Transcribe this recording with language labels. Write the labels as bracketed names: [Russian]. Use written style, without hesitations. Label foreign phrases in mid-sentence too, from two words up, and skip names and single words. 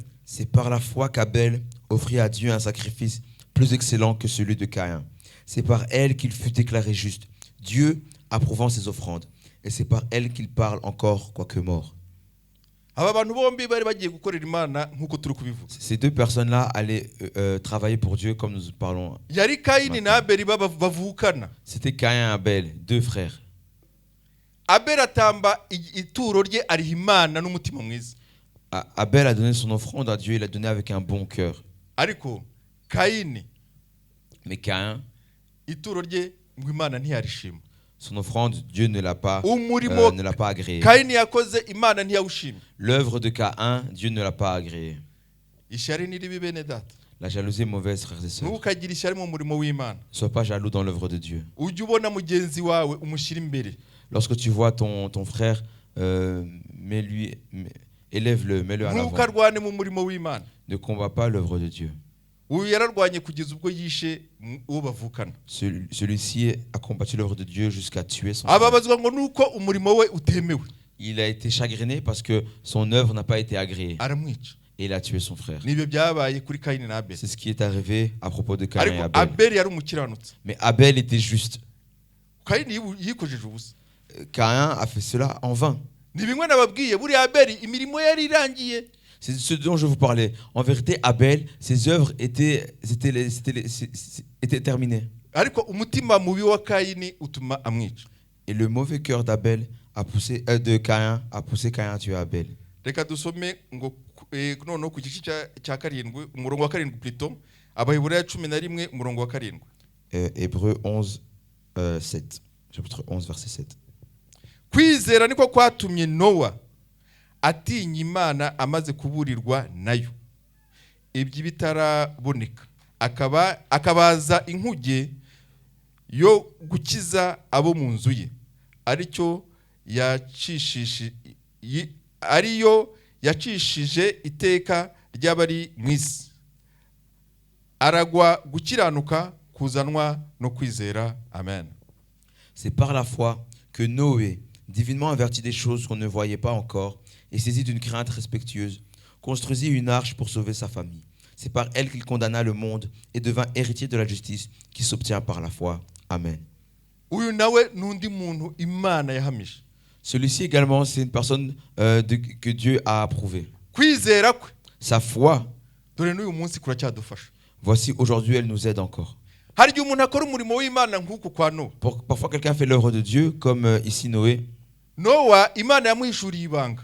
[French] C'est par la foi qu'Abel offrit à Dieu un sacrifice plus excellent que celui de Caïn. C'est par elle qu'il fut déclaré juste, Dieu approuvant ses offrandes. Et c'est par elle qu'il parle encore, quoique mort. [Kinyarwanda] aba bantu bombi bari bagiye gukorera imana nk'uko turi kubivuga [French] Ces deux personnes-là allaient travailler pour Dieu comme nous parlons. [Kinyarwanda] yari kayini na abeli bavukana. [French] C'était Caïn et Abel, deux frères. [Kinyarwanda] abeli atamba ituro rye ariha imana n'umutima mwiza [French] Abel a donné son offrande à Dieu, il l'a donné avec un bon cœur. [Kinyarwanda] ariko kayini [French] Mais Caïn, [Kinyarwanda] ituro rye ngo imana ntiyarishima [French] son offrande, Dieu ne l'a pas agréée. [Kinyarwanda] kayini yakoze imana ntiyawushima. [French] L'œuvre de Caïn, Dieu ne l'a pas agréée. [Kinyarwanda] ishyari ni ribi bene data [French] La jalousie est mauvaise, frères et sœurs. [Kinyarwanda] ntukagire ishyari mu murimo w'imana [French] Ne sois pas jaloux dans l'œuvre de Dieu. [Kinyarwanda] ujye ubona mugenzi wawe umushyira imbere. [French] Lorsque tu vois ton frère, élève-le, mets-le à l'avant. [Kinyarwanda] ntukarwane mu murimo w'imana. [French] Ne combat pas l'œuvre de Dieu. [Kinyarwanda] uyu yararwanye kugeza ubwo yishe uwo bavukana. [French] Celui-ci a combattu l'œuvre de Dieu jusqu'à tuer son frère. [Kinyarwanda] ababazwa ngo nuko umurimo we utemewe [French] Il a été chagriné parce que son œuvre n'a pas été agréée. [Kinyarwanda] aramwica. [French] Et il a tué son frère. [Kinyarwanda] nibyo byabaye kuri kayini na abeli. [French] C'est ce qui est arrivé à propos de Caïn et [Kinyarwanda] ariko [French] Abel. [Kinyarwanda] abeli yari umukiranutsi. [French] Mais Abel était juste. [Kinyarwanda] kayini yikojeje ubusa. [French] Caïn a fait cela en vain. [Kinyarwanda] ni bimwe nababwiye buriya abeli imirimo yari irangiye. [French] C'est ce dont je vous parlais. En vérité, Abel, ses œuvres étaient terminées. [Kinyarwanda] ariko umutima mubi wa kayini utuma amwica. [French] Et le mauvais cœur d'Abel de Caïn a poussé Caïn à tuer Abel. [Kinyarwanda] reka dusome ngo noneho ku gice cya karindwi umurongo wa karindwi plutôt Abaheburayo 11 umurongo wa 7. [French] Hébreux 11, 7. Chapitre 11, verset 7. [Kinyarwanda] Kwizera niko kwatumye Nowa atinya Imana amaze kuburirwa nayo ibyo bitaraboneka, akabaza inkuge yo gukiza abo mu nzu ye, ariyo yacishije iteka ry'abari mu isi, aragwa gukiranuka kuzanwa no kwizera. Amen. [French] C'est par la foi que Noé, divinement averti des choses qu'on ne voyait pas encore et saisi d'une crainte respectueuse, construisit une arche pour sauver sa famille. C'est par elle qu'il condamna le monde et devint héritier de la justice qui s'obtient par la foi. Amen. [Kinyarwanda] Uyu nawe nundi muntu Imana yahamije. [French] Celui-ci également, c'est une personne que Dieu a approuvée. [Kinyarwanda] Kwizera kwe, [French] Sa foi, [Kinyarwanda] dore n'uyu munsi kuracyadufasha. [French] voici aujourd'hui, elle nous aide encore. [Kinyarwanda] Hari igihe umuntu akora umurimo w'Imana nk'uku kwa Nowa. [French] Parfois, quelqu'un fait l'œuvre de Dieu, comme ici Noé. [Kinyarwanda] Nowa Imana yamuhishuriye ibanga.